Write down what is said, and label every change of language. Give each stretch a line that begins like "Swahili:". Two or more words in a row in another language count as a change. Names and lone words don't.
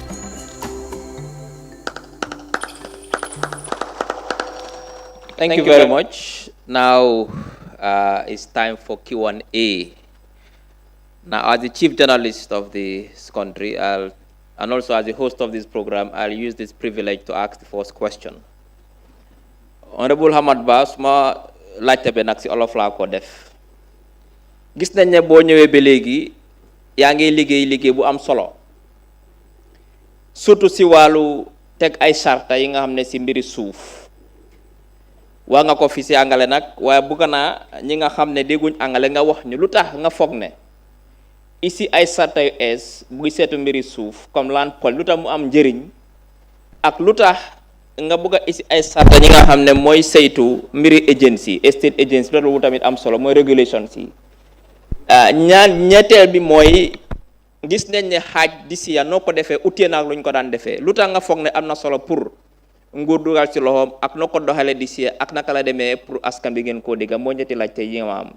English: Thank you very much. Now it's time for Q&A. Now, as the chief journalist of this country, and also as the host of this program, I'll use this privilege to ask the first question.
Wolof: Honorable Hamad Ba, suma laajte be nag si olof laa ko def. Gis nañ ne boo ñëwee ba léegi yaa ngi liggéey bu am solo, surtout si wàllu teg ay charta yi nga xam ne si mbiri suuf. Waa nga ko fi si angale nag, waaye bëgg naa ñi nga xam ne dégguñ angale nga wax ñu lu tax nga foog ne ici ay sarta yu ees buy seetu mbiri suuf comme
English: land pol
Wolof: lu tax mu am njëriñ, ak lu tax nga bëgg a ici ay sarta ñi nga xam ne mooy saytu mbiri
English: agency state agency
Wolof: loolu tamit am solo mooy regulation si. ñetteel bi mooy gis nañ ne Hajj d'ici ya noo ko defee utee naag lu ñu ko daan defee, lu tax nga foog ne am na solo pour nguur dugal ci loxoom ak noo ko doxalee d'ici ya ak naka la demee pour askan bi ngeen koo dégga moo ñetti laaj tey yi nga am.